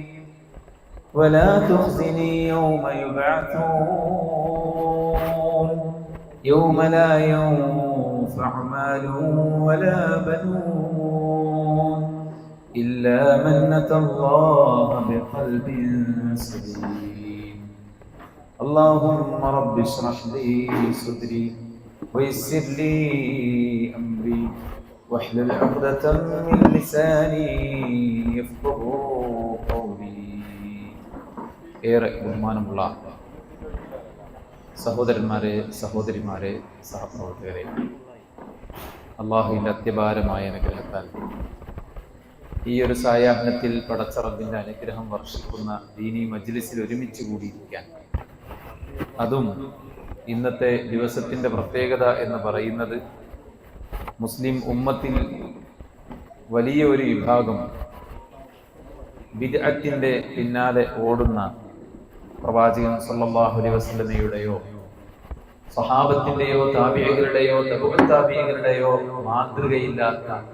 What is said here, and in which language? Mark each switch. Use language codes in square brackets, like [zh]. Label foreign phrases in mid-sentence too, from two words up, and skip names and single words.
[ar] ولا تخزني يوم يبعثون يوم لا ينفع مال ولا بنون إلا من أتى الله بقلب سليم. اللهم رب اشرح لي صدري ويسر لي أمري واحلل عقدة من لساني يفقهوا قولي. [ml] ഏറെ ബഹുമാനമുള്ള സഹോദരന്മാരെ, സഹോദരിമാരെ, സഹപ്രവർത്തകരെ, അള്ളാഹുവിൻ്റെ അത്യപാരമായ അനുഗ്രഹത്താൽ ഈ ഒരു സായാഹ്നത്തിൽ പടച്ചറബിൻ്റെ അനുഗ്രഹം വർഷിക്കുന്ന ദീനി മജ്ലിസിൽ ഒരുമിച്ച് കൂടിയിരിക്കാൻ, അതും ഇന്നത്തെ ദിവസത്തിൻ്റെ പ്രത്യേകത എന്ന് പറയുന്നത് മുസ്ലിം ഉമ്മത്തിൽ വലിയ ഒരു വിഭാഗം ബിദ്അത്തിന്റെ പിന്നാലെ ഓടുന്ന പ്രവാചകൻ [ar] صلى الله عليه [ml] വസല്ലമയുടെയോ സ്വഹാബത്തിന്റെയോ താബിഈകളുടെയോ തബഉ താബിഈകളുടെയോ മാതൃകയില്ലാത്ത